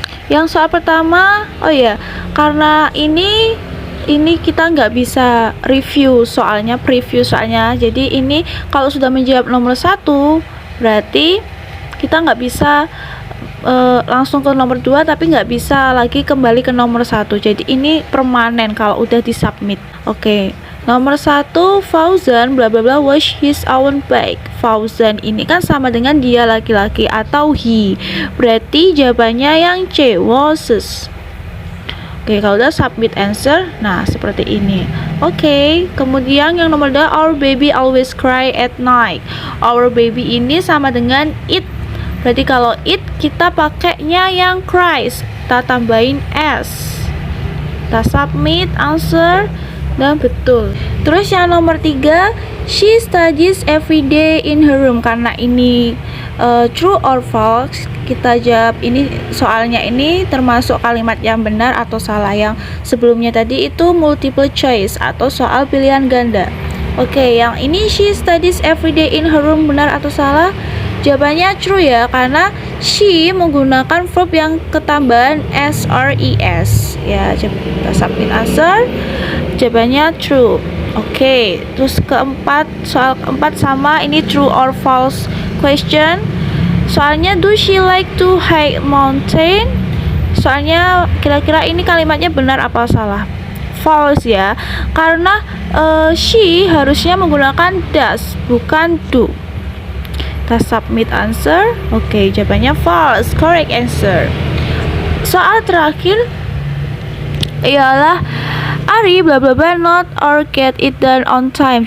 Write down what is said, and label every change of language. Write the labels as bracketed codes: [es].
[id] Yang soal pertama, karena ini kita nggak bisa review soalnya, preview soalnya. Jadi ini kalau sudah menjawab nomor 1, berarti kita nggak bisa langsung ke nomor 2, tapi nggak bisa lagi kembali ke nomor 1. Jadi ini permanen kalau udah disubmit. Oke. Nomor 1, Fauzan bla bla bla [en] wash his own bag. [id] Fauzan ini kan sama dengan dia laki-laki atau he. Berarti jawabannya yang C, washes. Oke, kalau udah submit answer, nah seperti ini. Oke, kemudian yang nomor 2, [en] our baby always cry at night. [id] Our baby ini sama dengan it. Berarti kalau it kita pakainya yang cries, kita tambahin s. Kita submit answer dan betul. Terus yang nomor 3, [en] she studies every day in her room. [id] Karena ini true or false, kita jawab ini soalnya ini termasuk kalimat yang benar atau salah. Yang sebelumnya tadi itu multiple choice atau soal pilihan ganda. Oke, yang ini [en] she studies every day in her room, [id] benar atau salah? Jawabannya true ya, karena she menggunakan verb yang ketambahan SRES ya. Kita submit answer, jawabannya true. Oke, terus keempat, soal keempat sama, ini true or false question. Soalnya [en] do she like to hike mountain? [id] Soalnya kira-kira ini kalimatnya benar apa salah? False ya, karena she harusnya menggunakan does bukan do. Kita submit answer. Oke, jawabannya false, [en] correct answer. [id] Soal terakhir ialah Ari bla bla bla [en] not or get it done on time.